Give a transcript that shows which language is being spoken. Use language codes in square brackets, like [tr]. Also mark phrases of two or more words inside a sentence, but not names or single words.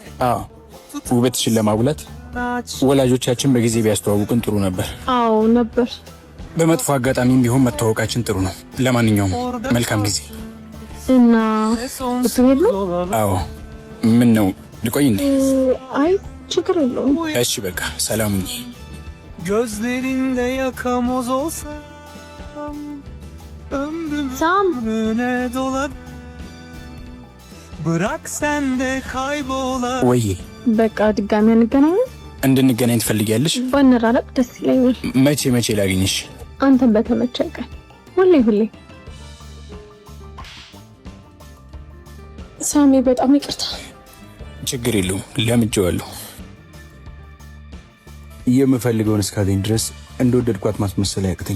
[am] አዎ ውበትሽን ለማጉላት ወላጆቻችን በጊዜ ቢያስተዋውቅን ጥሩ ነበር። አዎ ነበር። በመጥፎ አጋጣሚም ቢሆን መተዋወቃችን ጥሩ ነው። ለማንኛውም መልካም ጊዜ። እና ብትሄድ ነው? አዎ። ምን ነው ልቆይ እንዴ? አይ ችግር የለውም። እሺ በቃ ሰላም ሁኚ። [tr] Gözlerinde yakamoz olsam [am] ሳም [tr] ömrüne dolar Bırak sen de kaybola [am] ወይ በቃ ድጋሚ እንገናኝ። እንድንገናኝ ትፈልጊያለሽ? ባንራራቅ ደስ ይለኛል። መቼ ላግኝሽ? አንተን በተመቸህ ቀን። ሁሌ ሳሚ፣ በጣም ይቅርታ። ችግር የለውም ለምጄዋለሁ። የምፈልገውን እስካገኝ ድረስ እንደወደድኳት ማስመሰል አያቅተኝም።